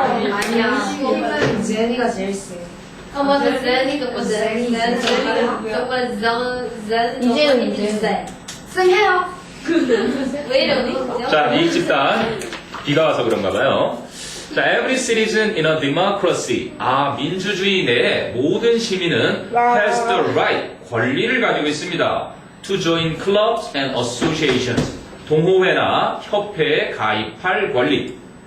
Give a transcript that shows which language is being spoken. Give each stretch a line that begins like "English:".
Korean: 아니야. 힘은 제니가 제일 세. 아 맞아 젠이가 맞아 젠 정말 젠 이제는 쌤 해요. 왜 이러니? 자, 이 집단 비가 와서 그런가 봐요.
English: 자, every citizen in a democracy.
Korean: 아, 민주주의 내에 모든 시민은
English: has the right,
Korean: 권리를 가지고 있습니다.
English: To join clubs and associations.
Korean: 동호회나 협회에 가입할 권리.